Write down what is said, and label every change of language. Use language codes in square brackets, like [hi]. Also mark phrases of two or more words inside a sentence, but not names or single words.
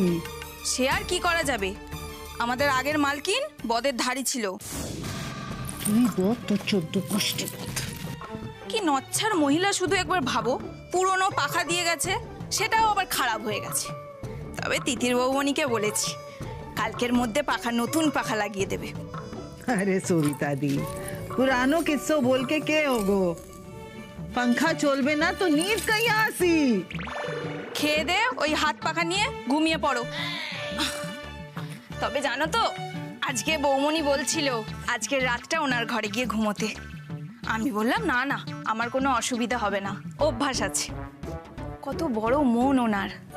[bn] সে আর কি করা যাবে, আমাদের আগের মালকিন বদের ধাড়ি ছিল। তুই বল তোর 14 গোষ্ঠী। কি নচ্ছার মহিলা, শুধু একবার ভাবো, পুরনো পাখা দিয়ে গেছে, সেটাও আবার খারাপ হয়ে গেছে। তবে তিতির বৌমণিকে বলেছি কালকের মধ্যে নতুন পাখা লাগিয়ে দেবে। [mwr] अरे सरिता दी, पुरानो किस्सो बोल के के होगो? पंखा चलबे ना तो नींद कहीं आसी। [bn] খেয়ে দে ওই হাত পাখা নিয়ে ঘুমিয়ে পড়ো। তবে জানো তো, আজকে বৌমণি বলছিল আজকের রাতটা ওনার ঘরে গিয়ে ঘুমোতে। আমি বললাম না না, আমার কোনো অসুবিধা হবে না, অভ্যাস আছে। কত বড় মন ওনার।